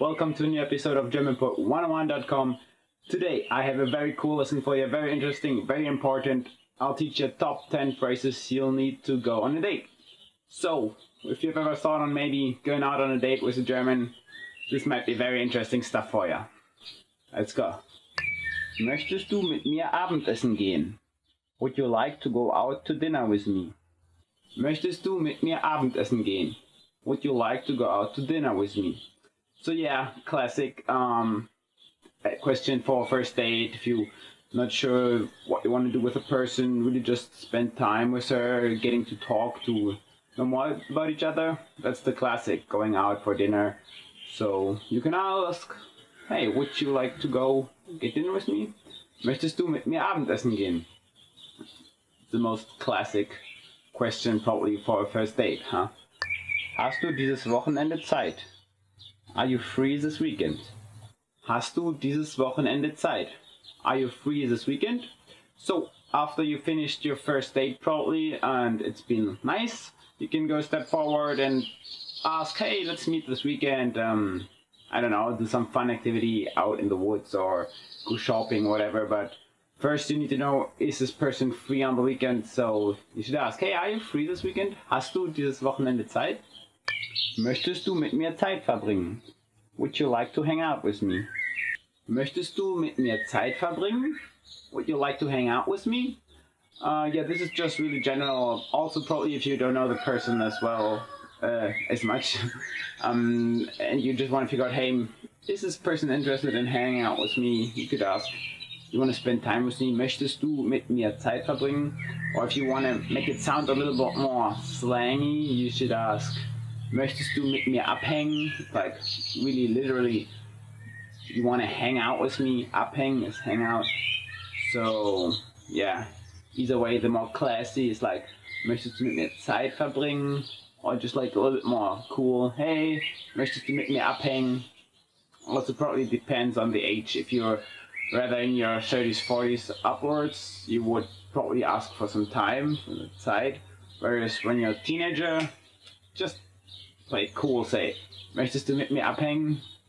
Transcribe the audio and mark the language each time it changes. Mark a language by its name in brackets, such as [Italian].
[English] Welcome to a new episode of GermanPod101.com. Today I have a very cool lesson for you, very interesting, very important. I'll teach you top 10 phrases you'll need to go on a date. So, if you've ever thought on maybe going out on a date with a German, this might be very interesting stuff for you. Let's go. [German] Möchtest du mit mir Abendessen gehen? [English] Would you like to go out to dinner with me? [German] Möchtest du mit mir Abendessen gehen? [English] Would you like to go out to dinner with me? So yeah, classic question for a first date. If you're not sure what you want to do with a person, really just spend time with her, getting to talk, to know more about each other. That's the classic, going out for dinner. So you can ask, hey, would you like to go get dinner with me? [German] Möchtest du mit mir Abendessen gehen? [English] The most classic question probably for a first date, huh? [German] Hast du dieses Wochenende Zeit? [English] Are you free this weekend? [German] Hast du dieses Wochenende Zeit? [English] Are you free this weekend? So, after you finished your first date probably and it's been nice, you can go a step forward and ask, hey, let's meet this weekend. I don't know, do some fun activity out in the woods or go shopping, whatever. But First, you need to know, is this person free on the weekend? So you should ask, hey, are you free this weekend? [German] Hast du dieses Wochenende Zeit? Möchtest du mit mir Zeit verbringen? [English] Would you like to hang out with me? [German] Möchtest du mit mir Zeit verbringen? [English] Would you like to hang out with me? Yeah, this is just really general. Also, probably if you don't know the person as well, as much, and you just want to figure out, hey, is this person interested in hanging out with me? You could ask, you want to spend time with me? [German] Möchtest du mit mir Zeit verbringen? [English] Or if you want to make it sound a little bit more slangy, you should ask, [German] möchtest du mit mir abhängen? [English] Like, really, literally, you want to hang out with me? Abhängen is hang out. So, yeah, either way, the more classy is like, [German] möchtest du mit mir Zeit verbringen? [English] Or just like a little bit more cool, hey, [German] möchtest du mit mir abhängen? [English] Also probably depends on the age. If you're rather in your 30s, 40s upwards, you would probably ask for some time, for the Zeit. Whereas when you're a teenager, just play it cool, say, [German] möchtest du mit mir abhängen?